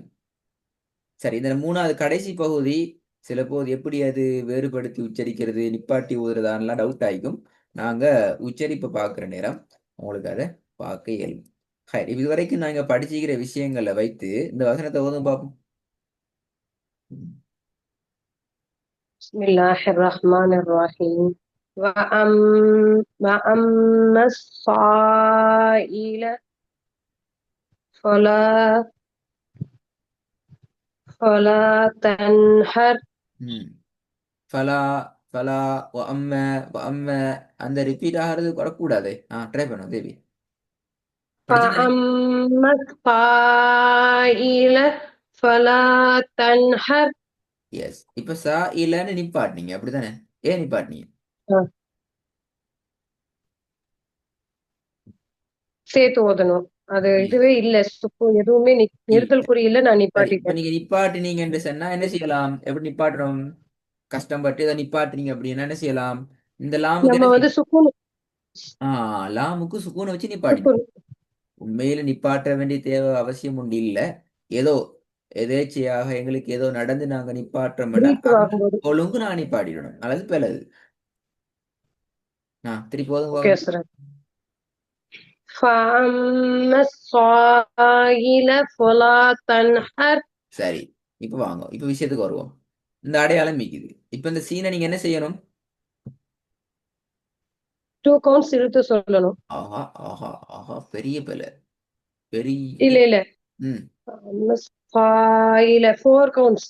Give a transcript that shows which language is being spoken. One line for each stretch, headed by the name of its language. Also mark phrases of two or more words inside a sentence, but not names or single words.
Tamil: சரி, இந்த மூணாவது கடைசி பகுதி சில போது எப்படி அது வேறுபடுத்தி உச்சரிக்கிறது நிப்பாட்டி ஊதுறதான்லாம் டவுட் ஆகிக்கும். நாங்க உச்சரிப்பை பார்க்குற நேரம் உங்களுக்கு அதை பார்க்க இயலும். ஹை, இது வரைக்கும் நாங்க படிச்சுக்கிற விஷயங்களை வைத்து இந்த வசனத்தை ஓதும் பார்ப்போம்.
Arabic: بسم الله الرحمن الرحيم. وأما الصائل فلا تنهر.
Tamil: ஃபலா ஃபலா அம்ம அந்த ரிப்பீட் ஆகிறது வரக்கூடாது. ட்ரை பண்ணுவோம் தேவி.
Arabic: فأما الصائل فلا تنهر.
Tamil: எஸ், இப்ப சா இல்லன்னு நிப்பாட்டினீங்க அப்படித்தானே? ஏன் நிப்பாட்டினீங்க? சேர்த்து ஓதணும். அது இதுவே இல்ல, எதுவுமே நிறுத்தல் குறி இல்ல, நான் சரி, இப்ப நிப்பாட்டிட்டேன். நீங்க நிப்பாட்டினீங்க என்று சொன்னா என்ன செய்யலாம்? எப்படி நிப்பாட்டுறோம்? கஷ்டப்பட்டு இதை நிப்பாட்டுறீங்க அப்படின்னா என்ன செய்யலாம்? இந்த லாமுக்கு நம்ம என்ன வந்து செய்யணும்? சுக்குன் லாமுக்கு சுக்கூனை வச்சு நிப்பாட்டினோம். சுக்குன் உண்மையில நிப்பாட்ட வேண்டிய தேவை அவசியம் உண்டு இல்ல. ஏதோ எதேச்சையாக எங்களுக்கு ஏதோ நடந்து நாங்க நிப்பாட்டுறோம்னா பிரீத் அந்த ஆகும்போது. ஒழுங்கு நான் நிப்பாட்டிடணும். அல்லது பிறகு திருப்பி ஓகே போதும். சார்.
Arabic: فأما الصائل فلا تنهر.
Tamil: சரி, இப்ப வாங்க, இப்ப விஷயத்துக்கு வருவோம். இந்த அடையாளம் மிக்குது. இப்ப இந்த சீனை நீங்க என்ன செய்யணும்? 2 கவுண்ட்ஸ் இழுத்து சொல்லணும். ஆஹா ஆஹா ஆஹா, பெரிய பிள்ளை, பெரிய. இல்ல இல்ல, ம். இல்ல 4 கவுண்ட்ஸ்.